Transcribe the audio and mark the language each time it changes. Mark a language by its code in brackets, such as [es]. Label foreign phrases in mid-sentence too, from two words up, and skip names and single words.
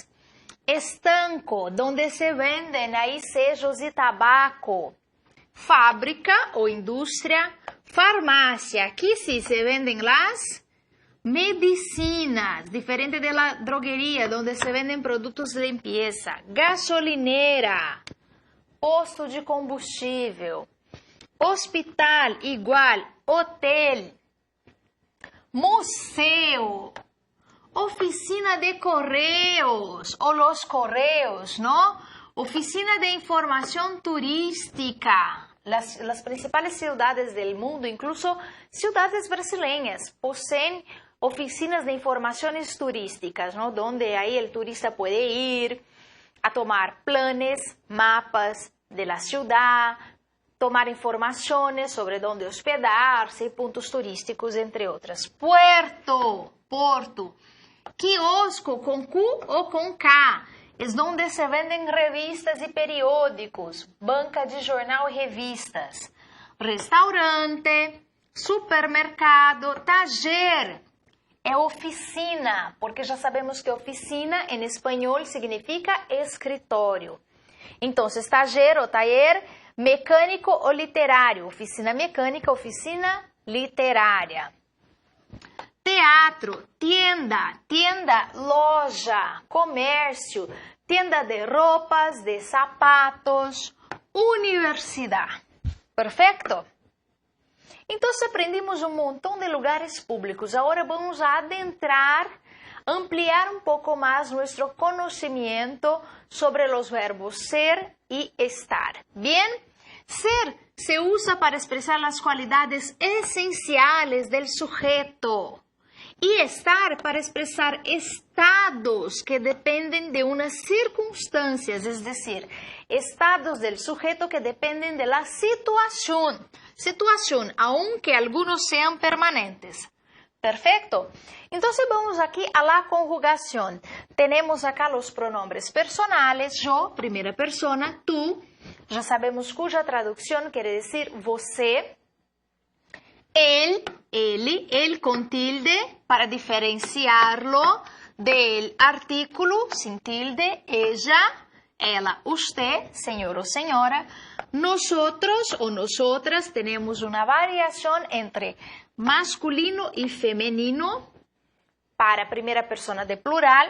[es] Estanco, donde se venden ahí sellos y tabaco. Fábrica o industria. Farmacia, aquí sí se venden las medicinas, diferente de la droguería, donde se venden productos de limpieza. Gasolinera, [pt] posto de combustível. [es] Hospital, igual. Hotel. Museo. Oficina de correos o los correos, ¿no? Oficina de información turística. Las principales ciudades del mundo, incluso ciudades brasileñas, poseen oficinas de informaciones turísticas, ¿no? Donde ahí el turista puede ir a tomar planes, mapas de la ciudad, tomar informaciones sobre dónde hospedarse, puntos turísticos, entre otras. Puerto, [pt] porto. Quiosco com Q ou com K, é onde se vendem revistas e periódicos, banca de jornal e revistas. Restaurante, supermercado, taller, é oficina, porque já sabemos que oficina em espanhol significa escritório. Então, taller ou taller, mecânico ou literário, oficina mecânica, oficina literária. Teatro, tienda, tienda, loja, comércio, tienda de roupas, de sapatos, universidade. Perfeito? Então, aprendimos um montão de lugares públicos. Agora vamos adentrar, ampliar um pouco mais nosso conhecimento sobre os verbos ser e estar. [es] Bien? [pt] Ser se usa para expressar as qualidades essenciais [es] del sujeto. [pt] E estar para expressar estados que dependem de unas circunstâncias, [es] es decir, estados del sujeto que dependen de la situación. Situación, aunque algunos sean permanentes. Perfecto? Entonces vamos aquí a la conjugación. Tenemos acá los pronombres personales, yo, primera persona, tú. [pt] Já sabemos cuja [es] traducción quiere decir você. Él, [pt] ele com tilde, [es] para diferenciarlo del artículo sin tilde, ella, ela, usted, señor o señora. Nosotros o nosotras tenemos una variación entre masculino y femenino para primera persona de plural.